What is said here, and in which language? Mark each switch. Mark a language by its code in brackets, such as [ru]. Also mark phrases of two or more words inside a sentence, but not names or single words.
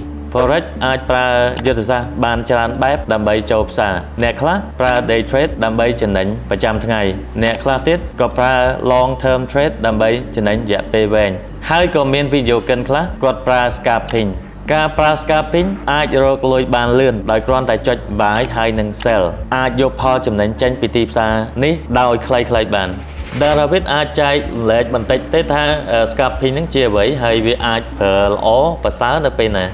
[km] Forex អាចប្រើយុទ្ធសាស្ត្របានច្រើនបែបដើម្បីចូលផ្សារអ្នកខ្លះប្រើ [en] day trade [km] ដើម្បីចំណេញប្រចាំថ្ងៃអ្នក ខ្លះទៀតក៏ប្រើ [en] long term trade [km] ដើម្បីចំណេញរយៈពេលវែងហើយក៏មាន video កិនខ្លះគាត់ប្រើ scalping ការប្រើ scalping អាចរកលុយបានលឿនដោយគ្រាន់តែចុច buy ហើយនឹង sell អាចយកផលចំណេញចេញពីទីផ្សារនេះដោយខ្លីៗបានDavid អាចចែកម្លែកបន្តិចទេថា scalping ហ្នឹងជាអ្វីហើយវាអាចប្រើល្អប្រសើរនៅពេលណា